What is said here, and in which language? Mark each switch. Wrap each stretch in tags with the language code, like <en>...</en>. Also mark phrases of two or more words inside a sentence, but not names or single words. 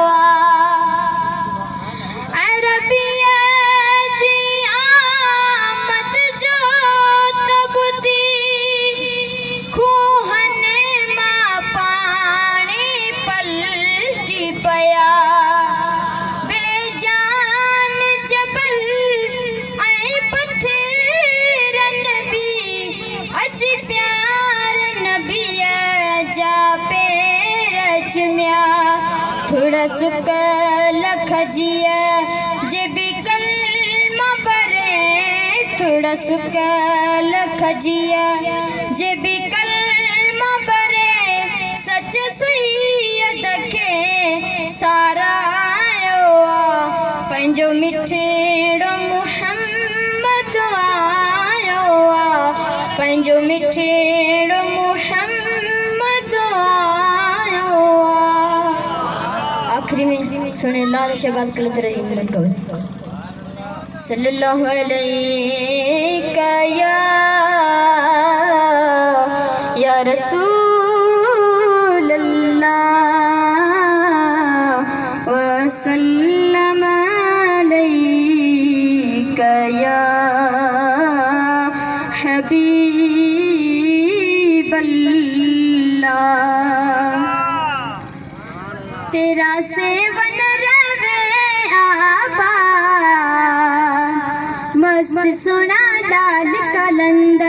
<sd>अरबिया जी आमद जो तबदी खूहन मां पाणी पलटी पया। बेजान जबल ऐं पत्थरन बि अज प्यार नबीअ जा पेर चुमिया। थोड़ा सुक लख जिया जे बि कलमा भरे, थोड़ा सुक लख जिया जे बि कलमा भरे। सच सैयद खे सारायो। पंहिंजो मिठेरो मुहम्मद आयो, पंहिंजो मिठेरो मुहम्मद आयो। आखिरी में सुने लाल शहबाज कलंदर हिम्मत गौर।</sd> <ar>صلى الله عليك يا رسول الله وسلم عليك يا حبيب الله.</ar> <ur>تیرا سیون رہے آباد، مست سنا لال قلندر.</ur>